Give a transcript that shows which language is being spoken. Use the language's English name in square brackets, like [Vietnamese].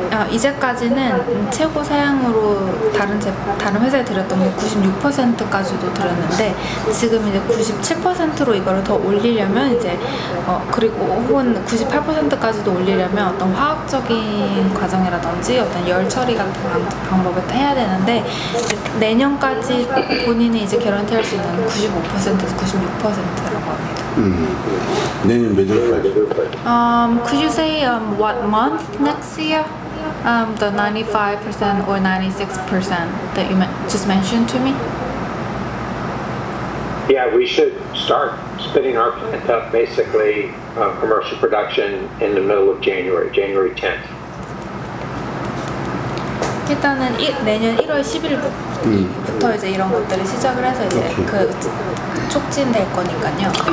[Korean] 이제까지는 최고 사양으로 다른 회사에 드렸던 게 96%까지도 드렸는데 지금 이제 97%로 이거를 더 올리려면 이제 그리고 혹은 98%까지도 올리려면 어떤 화학적인 과정이라든지 어떤 열 처리 같은 방법을 해야 되는데 내년까지 본인이 이제 개런티할 수 있는 95%에서 96%라고 합니다. 내년 몇 월까지? [English] Could you say what month next year? The 95% or 96% that you just mentioned to me? Yeah, we should start spinning our plant up basically commercial production in the middle of January 10th. [Korean] 일단은 내년 1월 10일부터 이제 이런 것들을 시작을 해서 이제 그 촉진될 거니까요.